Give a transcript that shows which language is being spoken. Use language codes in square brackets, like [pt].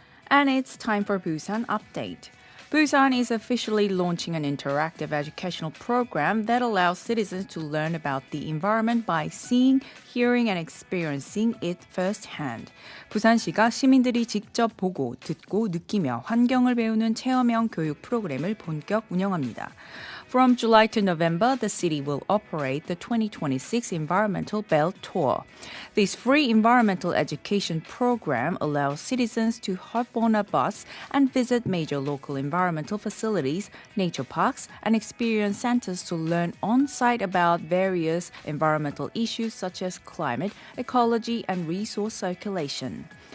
[en] And it's time for Busan Update. Busan is officially launching an interactive educational program that allows citizens to learn about the environment by seeing, hearing, and experiencing it firsthand. [ko] 부산시가 시민들이 직접 보고, 듣고, 느끼며 환경을 배우는 체험형 교육 프로그램을 본격 운영합니다. [en] From July to November, the city will operate the 2026 Environmental Belt Tour. This free environmental education program allows citizens to hop on a bus and visit major local environmental facilities, nature parks, and experience centers to learn on-site about various environmental issues such as climate, ecology, and resource circulation.